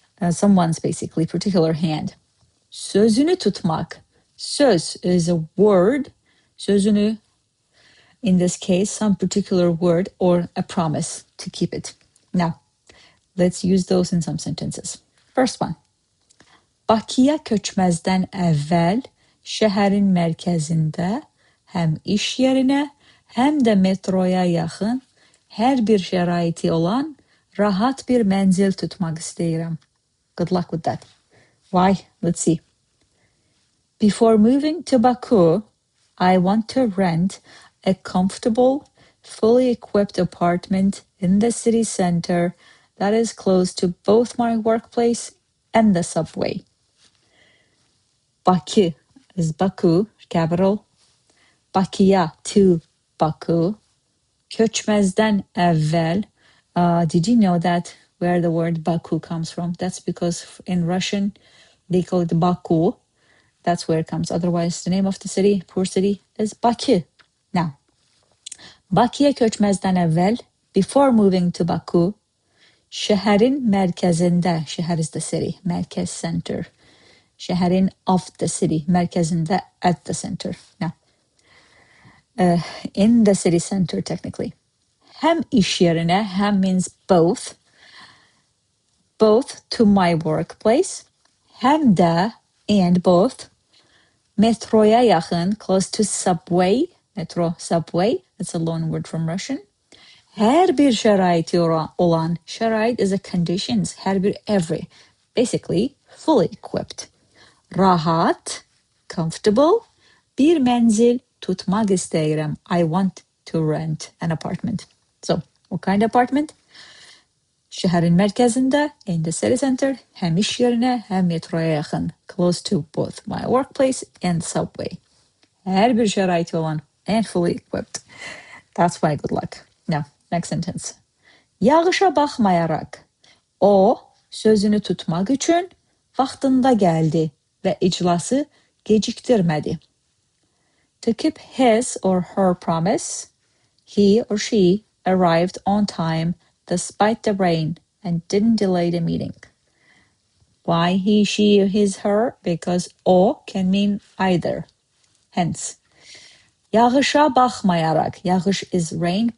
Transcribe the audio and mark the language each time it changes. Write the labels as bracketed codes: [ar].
[en] Someone's basically particular hand. [az] Sözünü TUTMAQ. [en] Söz is a word. Sözünü, in this case, some particular word or a promise to keep it. Now, let's use those in some sentences. First one. [az] Bakıya köçməzdən əvvəl şəhərin mərkəzində həm iş yerinə, həm də metroya yaxın hər bir şəraiti olan rahat bir mənzil tutmaq istəyirəm. [en] Good luck with that. Why? Let's see. Before moving to Baku, I want to rent a comfortable, fully equipped apartment in the city center that is close to both my workplace and the subway. Baku is Baku, capital. Bakıya, to Baku. [az] Köçməzdən əvvəl. [en] Did you know that where the word Baku comes from? That's because in Russian, they call it Baku. That's where it comes. Otherwise, the name of the city, poor city, is Bakı. Now, [az] Bakıya köçməzdən əvvəl, [en] before moving to Baku, [az] şəhərin mərkəzində, [en] şəhər is the city, mərkəz center. Şəhərin of the city, mərkəzində, at the center. Now, in the city center, technically. [az] Həm iş yerinə, [en] həm means both to my workplace, [az] həm də, [en] and both, [az] metroya yaxın, [en] close to subway, metro, subway, it's a loan word from Russian. [az] Hər bir şəraiti olan, [en] şərait is a conditions, [az] hər bir, [en] every, basically, fully equipped. [az] Rahat, comfortable, bir mənzil tutmaq istəyirəm. [en] I want to rent an apartment. So, what kind of apartment? [az] Şəhərin mərkəzində, [en] in the city center, [az] həm iş yerinə, həm metroya yaxın, [en] close to both my workplace and subway. [az] Hər bir şəraiti olan, [en] and fully equipped. That's why good luck. Now, next sentence. [az] Yağışa baxmayaraq, o, sözünü tutmaq üçün vaxtında gəldi və iclası gecikdirmədi. [en] To keep his or her promise, he or she arrived on time despite the rain and didn't delay the meeting. Why he, she, his, her? Because o can mean either. Hence, [az] yağışa baxmayaraq. [en] Yağış is rain.